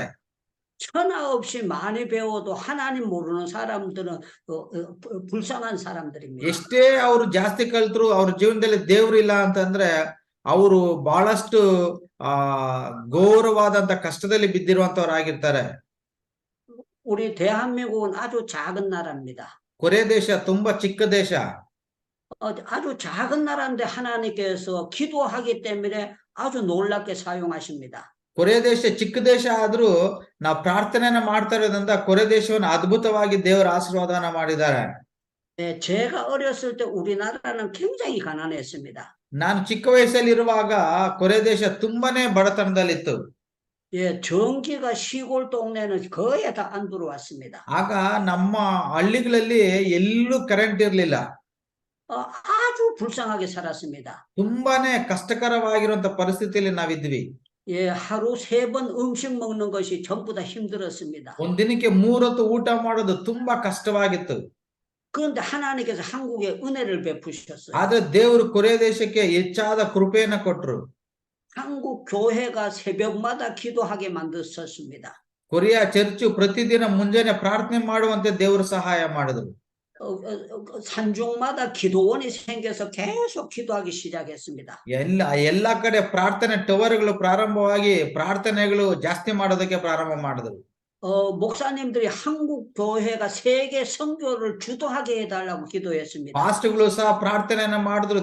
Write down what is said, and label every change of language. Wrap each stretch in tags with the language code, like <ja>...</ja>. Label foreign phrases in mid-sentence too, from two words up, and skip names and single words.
<ko>천하 없이 많이 배워도 하나님 모르는 사람들은 불쌍한 사람들입니다.</ko> <kn>ಎಷ್ಟೇ ಅವರು ಜಾಸ್ತಿ ಕಲ್ತರು ಅವ್ರ ಜೀವನದಲ್ಲಿ ದೇವ್ರಿಲ್ಲ ಅಂತಂದ್ರೆ ಅವರು ಬಹಳಷ್ಟು ಘೋರವಾದಂತ ಕಷ್ಟದಲ್ಲಿ ಬಿದ್ದಿರುವಂತವರಾಗಿರ್ತಾರೆ.</kn> <ko>우리 대한민국은 아주 작은 나라입니다.</ko> <kn>ಕೊರಿಯಾ ದೇಶ ತುಂಬಾ ಚಿಕ್ಕ ದೇಶ.</kn> <ko>아주 작은 나라인데 하나님께서 기도하기 때문에 아주 놀랍게 사용하십니다.</ko> <kn>ಕೊರಿಯಾ ದೇಶ ಚಿಕ್ಕ ದೇಶ ಆದ್ರೂ ನಾವು ಪ್ರಾರ್ಥನೆಯನ್ನ ಮಾಡ್ತಾ ಇರೋದ್ರಿಂದ ಕೊರಿಯಾ ದೇಶವನ್ನು ಅದ್ಭುತವಾಗಿ ದೇವರ ಆಶೀರ್ವಾದನ ಮಾಡಿದ್ದಾರೆ.</kn> <ko>예, 제가 어렸을 때 우리나라는 굉장히 가난했습니다.</ko> <kn>ನಾನು ಚಿಕ್ಕ ವಯಸ್ಸಲ್ಲಿರುವಾಗ ಕೊರಿಯಾ ದೇಶ ತುಂಬಾನೇ ಬಡತನದಲ್ಲಿತ್ತು.</kn> <ko>예, 전기가 시골 동네는 거의 다 안 들어왔습니다.</ko> <kn>ಆಗ ನಮ್ಮ ಹಳ್ಳಿಗಳಲ್ಲಿ ಎಲ್ಲೂ ಕರೆಂಟ್ ಇರ್ಲಿಲ್ಲ.</kn> <ko>아주 불쌍하게 살았습니다.</ko> <kn>ತುಂಬಾನೇ ಕಷ್ಟಕರವಾಗಿರುವಂತ ಪರಿಸ್ಥಿತಿಯಲ್ಲಿ ನಾವಿದ್ವಿ.</kn> <ko>예, 하루 3번 음식 먹는 것이 전부 다 힘들었습니다.</ko> <kn>ಒಂದ್ ದಿನಕ್ಕೆ 3 ಹೊತ್ತು ಊಟ ಮಾಡೋದು ತುಂಬಾ ಕಷ್ಟವಾಗಿತ್ತು.</kn> <ko>그런데 하나님께서 한국에 은혜를 베푸셨어요.</ko> <kn>ಆದ್ರೆ ದೇವರು ಕೊರಿಯಾ ದೇಶಕ್ಕೆ ಹೆಚ್ಚಾದ ಕೃಪೆಯನ್ನ ಕೊಟ್ರು.</kn> <ko>한국 교회가 새벽마다 기도하게 만드셨습니다.</ko> <kn>ಕೊರಿಯಾ ಚರ್ಚು ಪ್ರತಿದಿನ ಮುಂಜಾನೆ ಪ್ರಾರ್ಥನೆ ಮಾಡುವಂತೆ ದೇವರು ಸಹಾಯ ಮಾಡಿದ್ರು.</kn> <ko>산중마다 기도원이 생겨서 계속 기도하기 시작했습니다.</ko> <kn>ಎಲ್ಲಾ ಕಡೆ ಪ್ರಾರ್ಥನೆ ಟವರ್ಗಳು ಪ್ರಾರಂಭವಾಗಿ ಪ್ರಾರ್ಥನೆಗಳು ಜಾಸ್ತಿ ಮಾಡೋದಕ್ಕೆ ಪ್ರಾರಂಭ ಮಾಡಿದ್ರು.</kn> <ko>목사님들이 한국 교회가 세계 선교를 주도하게 해달라고 기도했습니다.</ko> <kn>ಪಾಸ್ಟ್ಗಳು ಸಹ ಪ್ರಾರ್ಥನೆಯನ್ನ ಮಾಡಿದ್ರು.</kn>